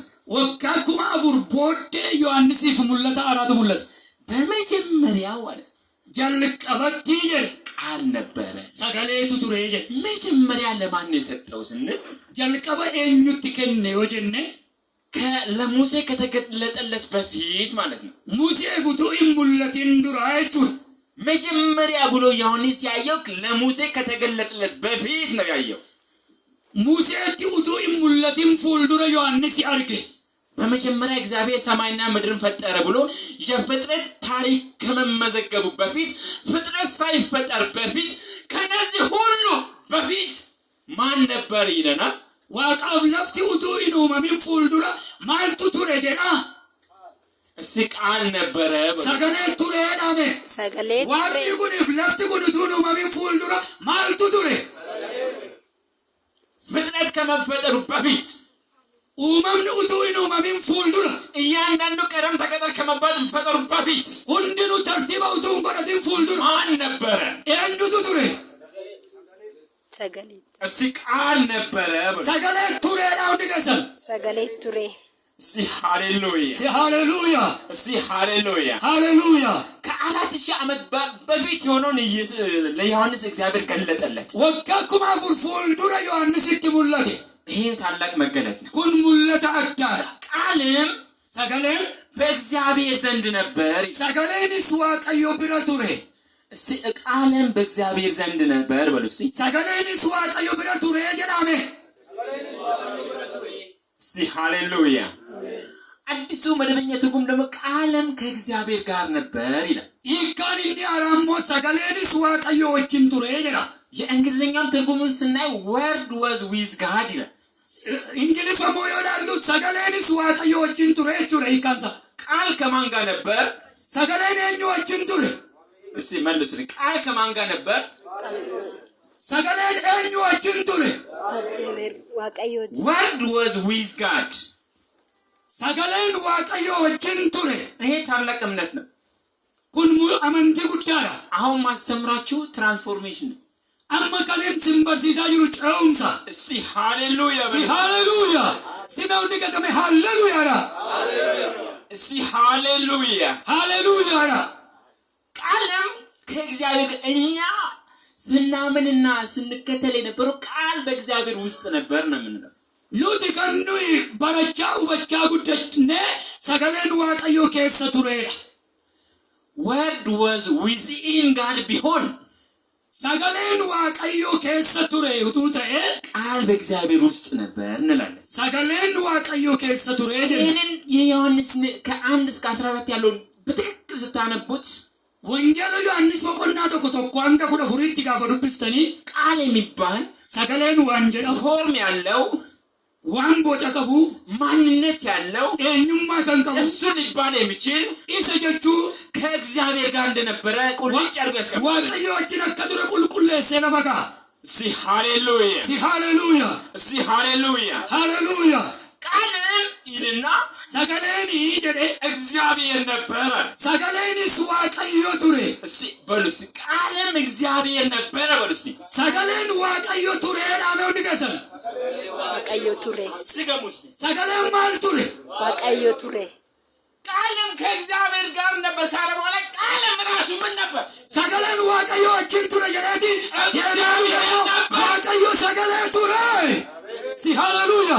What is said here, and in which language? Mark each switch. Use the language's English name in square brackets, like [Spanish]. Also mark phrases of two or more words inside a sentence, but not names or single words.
[Oromo] waggaa 4000 boodee ዮሐንስif mul'ata araatu mul'ata [Amharic] በመጀመሪያው አለ [Oromo] jalqabatti jedhe [Amharic] ቃል ነበረ [Oromo] sagaleetu ture jedhe [Amharic] መጀመሪያ ለማን ነው የሰጠው ስንል [Oromo] jalqaba eenyutti kenne yoo jenne [Amharic] ለሙሴ ከተገለጠለት በፊት ማለት ነው [Oromo] museef utuu hin mul'atin dura jechuudha [Amharic] መጀመሪያ ብሎ ዮሐንስ ያየው ለሙሴ ከተገለጠለት በፊት ነው ያየው [Oromo] museetti utuu hin mul'atin fuuldura ዮሐንስ arge [Amharic] በመጀመሪያ እግዚአብሔር ሰማይና ምድርን ፈጠረ ብሎ የፍጥረት ታሪክ ከመመዘገቡ በፊት ፍጥረት ሳይፈጠር በፊት ከነዚህ ሁሉ በፊት ማን ነበር ይለናል [Oromo] waaqaaf lafti utuu hin uumamin fuuldura maaltu ture jedha [Amharic] እስቲ ቃል ነበረ [Oromo] sagalee tureedhaame Sagalee waaqni ture. kuniif lafti kun utuu hin uumamin fuuldura maaltu ture [Amharic] ፍጥረት ከመፈጠሩ በፊት [Oromo] uumamni utuu hin uumamin fuuldura [Amharic] እያንዳንዱ ቀደም ተከተል ከመፈጠሩ በፊት [Oromo] hundinuu tartiiba utuu hin godhatin fuuldura [Amharic] ማን ነበረ [Oromo] eenyutu ture Sagalee. [Amharic] እስቲ ቃል ነበረ [Oromo] sagalee tureedha hundi keessan Sagalee ture. [Amharic] እስቲ ሃሌሉያ [Oromo] si haleluuya [Amharic] እስቲ ሃሌሉያ [Oromo] haleluuya [Amharic] ከ4000 ዓመት በፊት የሆነውን ለዮሐንስ እግዚአብሔር ገለጠለት [Oromo] waggaa 4000 fuuldura ዮሐንsitti mul'ate [Amharic] ይሄ ታላቅ መገለጥ ነው [Oromo] kun mul'ata addaadha [Amharic] ቃልም [Oromo] sagaleen [Amharic] በእግዚአብሔር ዘንድ ነበር [Oromo] sagaleenis waaqayyo bira ture [Amharic] እስቲ ቃልም በእግዚአብሔር ዘንድ ነበር በሉ እስቲ [Oromo] sagaleenis waaqayyo bira ture jedhame [Amharic] እስቲ ሃሌሉያ አዲሱ መደበኛ ትርጉም ደግሞ ቃልም ከእግዚአብሔር ጋር ነበር ይላል [Oromo] hiikkaan inni araammoo sagaleenis waaqayyo wajjin ture jedha [Amharic] የእንግሊዝኛውን ትርጉሙን ስናይ [English] word was with God [Amharic] ይላል [Oromo] ingiliffamoo yoo ilaallu sagaleenis waaqayyo wajjin ture jechuudha hiikkaansa [Amharic] ቃል ከማን ጋር ነበር [Oromo] sagaleen eenyu wajjin ture [Amharic] እስቲ መልሱልኝ ቃል ከማን ጋር ነበር [Oromo] sagaleen eenyu wajjin ture Waaqayyo. [English] word was with God [Oromo] sagaleen waaqayyo wajjin ture [Amharic] ይሄ ታላቅ እምነት ነው [Oromo] kun amantii guddaadha [Amharic] አሁን ማስተምራችሁ ትራንስፎርሜሽን ነው [Oromo] amma kaleen sin barsiisaa jiru ce'umsa [Amharic] እስቲ ሃሌሉያ [Oromo] si haleluuya si hundi keessame haleluuyaadha [Amharic] እስቲ ሃሌሉያ [Oromo] haleluuyaadha [Amharic] ቃልም ከእግዚአብሔር እኛ ስናምንና ስንከተል የነበረው ቃል በእግዚአብሔር ውስጥ ነበር ነው የምንለው [Oromo] nuti kan nuyi barachaa hubachaa guddachne sagaleen waaqayyo keessa tureedha [English] word was within God ቢሆን [Oromo] sagaleen waaqayyo keessa ture utuu ta'e [Amharic] ቃል በእግዚአብሔር ውስጥ ነበር እንላለን [Oromo] sagaleen waaqayyo keessa ture jedha [Amharic] ይሄንን የዮሐንስ ከ1 እስከ 14 ያለውን በትክክል ስታነቡት [Oromo] wangeela yohannis boqonnaa tokko tokko hanga 14tti gaafa dubbistanii [Amharic] ቃል የሚባል [Oromo] sagaleen waan jedhamu [Amharic] ፎርም ያለው [Oromo] waan boca qabu [Amharic] ማንነት ያለው [Oromo] eenyummaa kan qabu [Amharic] እሱ ሊባል የሚችል [Oromo] isa jechuu [Amharic] ከእግዚአብሔር ጋር እንደነበረ ቁልጭ አድርጎ ያስቀምጣል [Oromo] waaqayyo wajjin akka ture qulqulleessee lafa ka'a [Amharic] እስቲ ሃሌሉያ [Oromo] si haleluuya [Amharic] እስቲ ሃሌሉያ [Oromo] haleluuya [Amharic] ቃልም ይልና [Oromo] sagaleen jedhe [Amharic] እግዚአብሔር ነበረ [Oromo] sagaleenis waaqayyo ture [Amharic] እስቲ በሉ እስቲ ቃልም እግዚአብሔር ነበረ በሉ እስቲ [Oromo] sagaleen waaqayyo tureedhaame hundi keessan Waaqayyo ture. [Amharic] ስገሙ እስቲ [Oromo] sagaleen maal ture Waaqayyo ture. [Amharic] ቃልም ከእግዚአብሔር ጋር ነበር ካለ በኋላ ቃልም ራሱ ምን ነበር [Oromo] sagaleen waaqayyo wajjin ture jedheeti yeedaamidamo waaqayyo sagalee ture si haleluuya